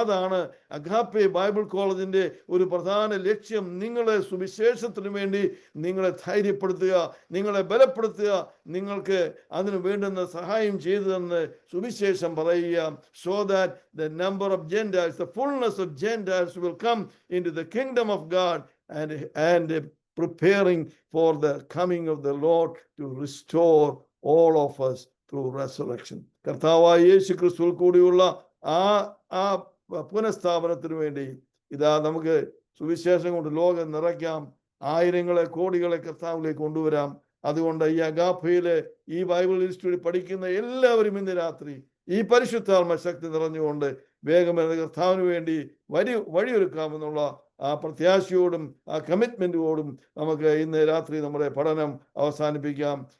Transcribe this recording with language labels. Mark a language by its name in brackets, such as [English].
[Malayalam] അതാണ് agape Bible കോളേജിന്റെ ഒരു പ്രധാന ലക്ഷ്യം. നിങ്ങളെ സുവിശേഷത്തിന് വേണ്ടി നിങ്ങളെ ധൈര്യപ്പെടുത്തുക, നിങ്ങളെ ബലപ്പെടുത്തുക, നിങ്ങൾക്ക് അതിന് വേണ്ടുന്ന സഹായം ചെയ്തു തന്ന് സുവിശേഷം പറയുക. [English] So that the number of Gentiles, the fullness of Gentiles will come into the kingdom of God, and preparing for the coming of the Lord to restore all of us through resurrection. [Malayalam] കർത്താവായ യേശു ക്രിസ്തുവിൽ കൂടിയുള്ള ആ പുനഃസ്ഥാപനത്തിന് വേണ്ടി ഇതാ നമുക്ക് സുവിശേഷം കൊണ്ട് ലോകം നിറയ്ക്കാം, ആയിരങ്ങളെ കോടികളെ കർത്താവിലേക്ക് കൊണ്ടുവരാം. അതുകൊണ്ട് ഈ അഗാപ്പയിലെ ഈ ബൈബിൾ ഇൻസ്റ്റിറ്റ്യൂട്ടിൽ പഠിക്കുന്ന എല്ലാവരും ഇന്ന് രാത്രി ഈ പരിശുദ്ധാത്മ ശക്തി നിറഞ്ഞുകൊണ്ട് വേഗം കർത്താവിന് വേണ്ടി വഴിയൊരുക്കാമെന്നുള്ള ആ പ്രത്യാശയോടും ആ കമ്മിറ്റ്മെന്റോടും നമുക്ക് ഇന്ന് രാത്രി നമ്മുടെ പഠനം അവസാനിപ്പിക്കാം.